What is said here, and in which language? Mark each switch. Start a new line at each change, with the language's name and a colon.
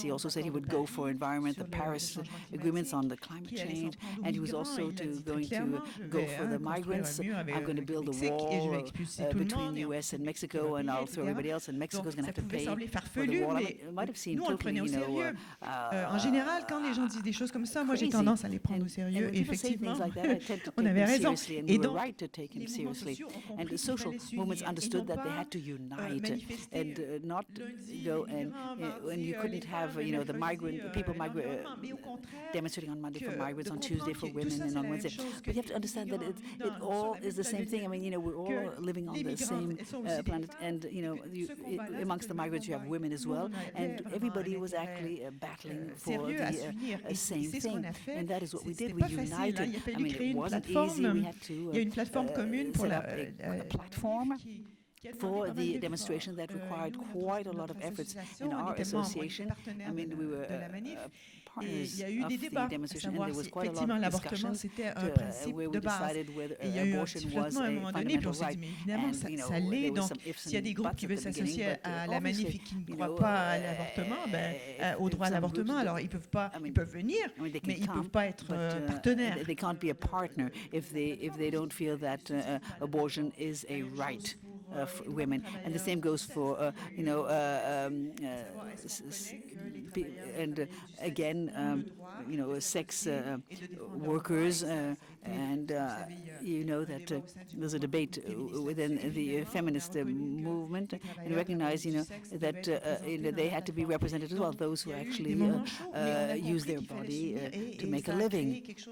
English: He also said he would go for environment, the Paris agreements on the climate change, and he was also going to go for the migrants. I'm going to build a wall between the U.S. and Mexico, and I'll throw everybody else, and Mexico's going to have to pay for the wall. It might have seemed totally,
French: En général, quand les gens disent des choses comme ça, moi j'ai tendance à les prendre au sérieux. Et effectivement, on avait raison.
English: And we were right to take him seriously. And the social movements understood that they had to unite and not go and you couldn't have the people demonstrating on Monday for migrants, on Tuesday for women, and on Wednesday. But you have to understand that it all is the same thing. I mean, we're all living on the same planet, and amongst the migrants you have women as well, and everybody was actually battling for the same thing, and that is what we did. We united. I mean, it wasn't easy. We had to set up a platform for the demonstration that required quite a lot of efforts in our association. I mean, we were partners of the demonstration, and there was quite a lot of discussions where we decided whether abortion was a fundamental right. And, there was some ifs and buts at the beginning, but obviously,
French: qui ne croient pas à l'avortement, au droit à l'avortement, alors ils peuvent venir, mais ils ne peuvent pas être partenaires.
English: They can't be a partner if they don't feel that abortion is a right of women, and the same goes for and again sex workers, and you know that there's a debate within the feminist movement, and recognize that they had to be represented as well, those who actually use their body to make a living.